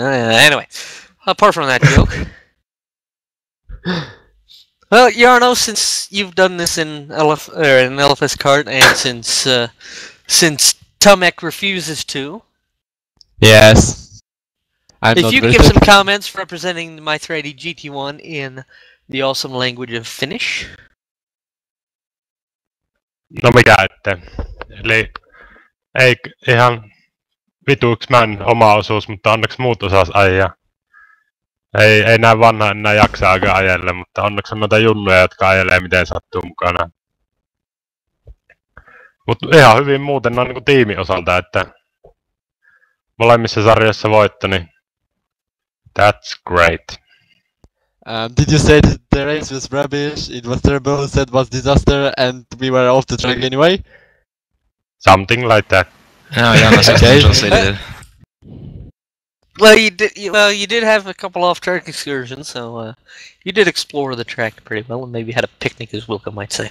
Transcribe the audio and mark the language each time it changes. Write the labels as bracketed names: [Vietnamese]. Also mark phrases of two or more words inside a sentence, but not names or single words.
[English] Anyway, apart from that joke. Well, Jarno, since you've done this in LFS kart and since Tomek refuses to. Yes. If you could give some comments representing my 3D GT1 in the awesome language of Finnish. [Finnish] No mikä ette. Eli ei ihan vituiksi män oma osuus, mutta onneksi muut osas ajaa. Ei näin vanha enää jaksaakaan ajelle, mutta onneksi on noita junnuja, jotka ajelee miten sattuu mukana. Mutta ihan hyvin muuten noin niinku tiimin osalta, että molemmissa sarjoissa voitto, niin [English] that's great. Did you say that the race was rubbish, it was terrible, said was disaster, and we were off the track anyway? Something like that. No, Jonas translated it. Well, you did have a couple off-track excursions, so you did explore the track pretty well, and maybe had a picnic, as Wilco might say.